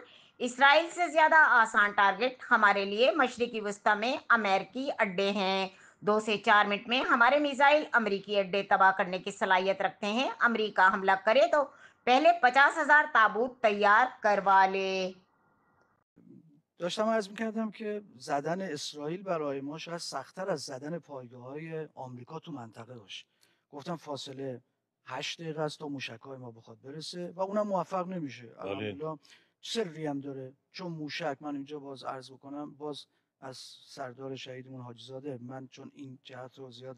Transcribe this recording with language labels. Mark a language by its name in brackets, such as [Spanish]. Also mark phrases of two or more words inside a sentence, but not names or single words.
[Urdu] اسرائیل سے زیادہ آسان ٹارگٹ ہمارے لیے مشرقی وسطیٰ میں امریکی اڈے ہیں. 2 سے 4 منٹ میں ہمارے میزائل امریکی اڈے تباہ کرنے کی صلاحیت رکھتے ہیں. امریکا حملہ کرے تو پہلے 50,000 تابوت تیار کروا لے. [Persian] داشتم عرض می‌کردم که زدن اسرائیل برای ما شاید سخت‌تر از زدن پایگاه‌های آمریکا تو منطقه باشه. گفتم فاصله 8 دقیقه است تا موشک‌های ما بخواد برسه و اونم موفق نمیشه. بله. الحمدلله سری هم داره، چون موشک، من اینجا باز عرض بکنم، باز از سردار شهیدمون حاجی زاده، من چون این جهت رو زیاد